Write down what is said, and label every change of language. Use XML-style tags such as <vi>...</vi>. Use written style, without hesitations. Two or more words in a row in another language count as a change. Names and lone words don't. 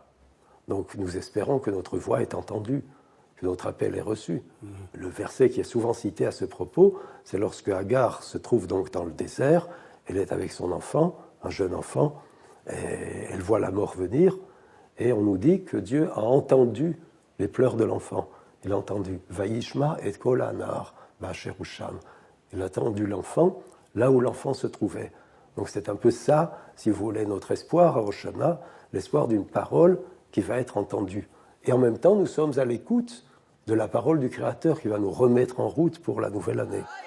<fr>Donc nous espérons que notre voix est entendue, que notre appel est reçu. Le verset qui est souvent cité à ce propos, c'est lorsque Hagar se trouve donc dans le désert, elle est avec son enfant, un jeune enfant, et elle voit la mort venir, et on nous dit que Dieu a entendu les pleurs de l'enfant. Il a entendu «</fr> <he>וישמע את קול הנער באשר ושם ».</he> <fr>Il a entendu l'enfant là où l'enfant se trouvait. Donc c'est un peu ça, si vous voulez, notre espoir à Rosh Hashanah, l'espoir d'une parole qui va être entendue. Et en même temps, nous sommes à l'écoute de la parole du Créateur qui va nous remettre en route pour la nouvelle année.</fr>